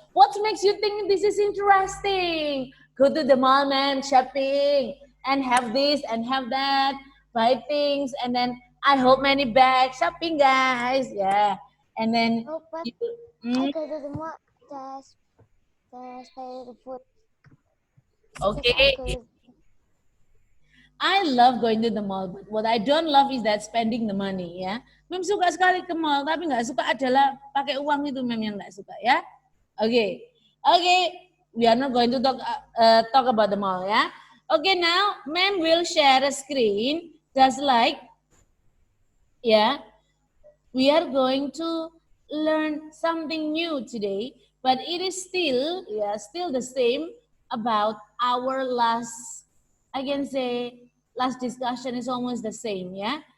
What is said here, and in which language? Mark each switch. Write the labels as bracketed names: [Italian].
[English] What makes you think this is interesting? Go to the mall, man, shopping, and have this and have that, buy things, and then I hope many bags, shopping, guys, yeah. And then, Oh, but you, I mm, go to the mall just pay the food. Because I okay. go. I love going to the mall, but what I don't love is that spending the money, ya. [Indonesian] Mem suka sekali ke mall, tapi nggak suka adalah pakai uang itu mem yang nggak suka, ya. [English] Oke, oke, we are not going to talk about the mall, ya. Okay, now mem will share a screen, just like, yeah, we are going to learn something new today, but it is still, yeah, still the same about our last, I can say, last discussion is almost the same, yeah.